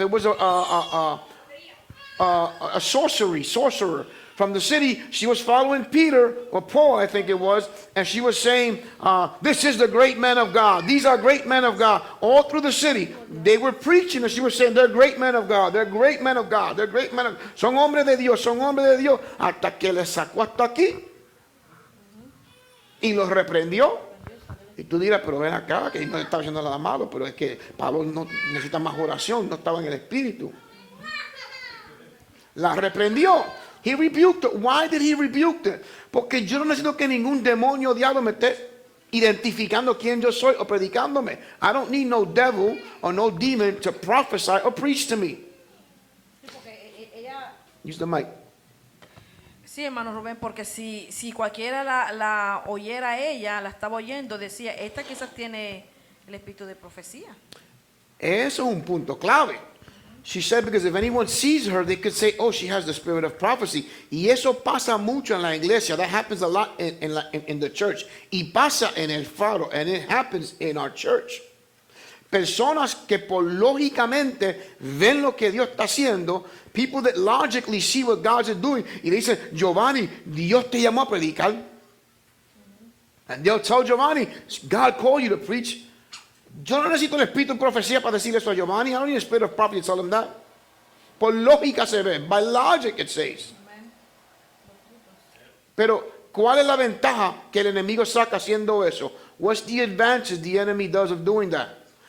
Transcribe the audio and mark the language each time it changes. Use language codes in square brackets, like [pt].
[en] It was a sorcerer from the city. She was following Peter, or Paul, I think it was, and she was saying, this is the great men of God. These are great men of God. All through the city, they were preaching, and she was saying, they're great men of God. They're great men of God. They're great men of God. [es] Son hombres de Dios, son hombres de Dios. Hasta que les sacó hasta aquí y los reprendió. Y tú dirás, pero ven acá, que no estaba haciendo nada malo, pero es que Pablo no necesita más oración, no estaba en el espíritu. La reprendió. [en] He rebuked her. Why did he rebuke her? [es] Porque yo no necesito que ningún demonio o diablo me esté identificando quién yo soy o predicándome. [en] I don't need no devil or no demon to prophesy or preach to me. Use the mic. [es] Sí, hermano Rubén, porque si cualquiera la oyera a ella, la estaba oyendo, decía, esta quizás tiene el espíritu de profecía. Eso es un punto clave. [en] She said, because if anyone sees her, they could say, oh, she has the spirit of prophecy. [es] Y eso pasa mucho en la iglesia. [en] That happens a lot in the church. [es] Y pasa en el faro. [en] And it happens in our church. [es] Personas que por lógicamente ven lo que Dios está haciendo. [en] People that logically see what God is doing. [es] Y le dicen, Giovanni, Dios te llamó a predicar. [en] And they'll tell Giovanni, God called you to preach. [es] Yo no necesito el espíritu de profecía para decir eso a Giovanni. [en] I don't need a spirit of prophecy to tell him that. [es] Por lógica se ve. [en] By logic it says. [es] Pero, ¿cuál es la ventaja que el enemigo saca haciendo eso? [en] What's the advantage the enemy does of doing that?